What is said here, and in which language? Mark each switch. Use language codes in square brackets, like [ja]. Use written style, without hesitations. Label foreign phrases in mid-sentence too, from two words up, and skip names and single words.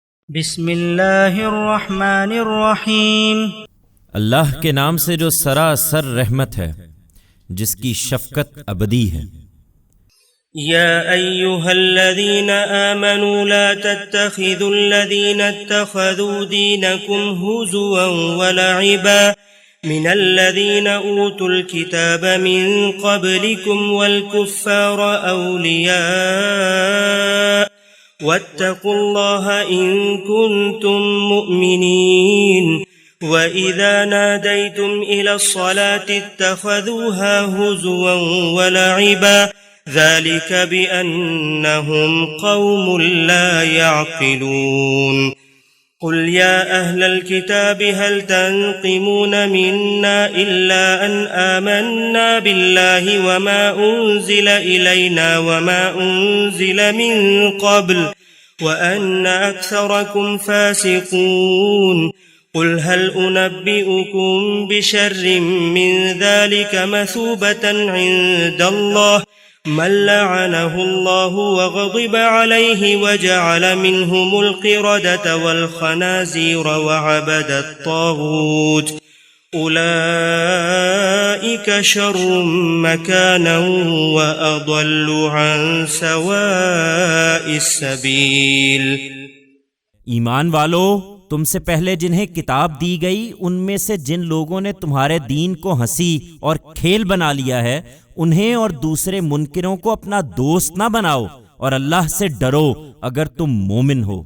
[ur] बिस्मिल्लाहिर्रहमानिर्रहीम। اللہ کے نام سے جو سراسر رحمت ہے، جس کی شفقت ابدی ہے. [ar] يا أيها الذين آمنوا لا تتخذوا الذين اتخذوا دينكم هزوا ولعبا من الذين أوتوا الكتاب من قبلكم والكفار أولياء واتقوا الله إن كنتم مؤمنين. وإذا ناديتم إلى الصلاة اتخذوها هزوا ولعبا ذلك بأنهم قوم لا يعقلون. قل يا أهل الكتاب هل تنقمون منا إلا أن آمنا بالله وما أنزل إلينا وما أنزل من قبل وأن أكثركم فاسقون. قل هل أنبئكم بشر من ذلك مثوبة عند الله من لعنه الله وغضب عليه وجعل منهم القردة والخنازير وعبد الطاغوت أولئك شر مكانا وأضل عن سواء السبيل. [ur] ایمان والو، تم سے پہلے جنہیں کتاب دی گئی ان میں سے جن لوگوں نے تمہارے دین کو ہنسی اور کھیل بنا لیا ہے، انہیں اور دوسرے منکروں کو اپنا دوست نہ بناؤ اور اللہ سے ڈرو اگر تم مومن ہو.